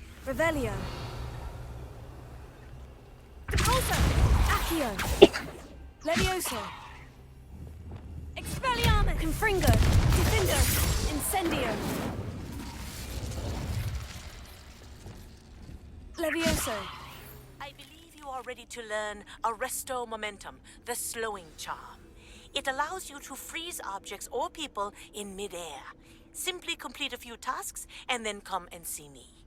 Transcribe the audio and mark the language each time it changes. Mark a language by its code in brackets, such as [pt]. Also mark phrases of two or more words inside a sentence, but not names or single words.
[la] Revelio. Depulso. Accio. Levioso. Expelliarmus. Confringo. Defendo. Incendio. Levioso. [en] I believe you are ready to learn Arresto Momentum, the slowing charm. It allows you to freeze objects or people in midair. Simply complete a few tasks and then come and see me.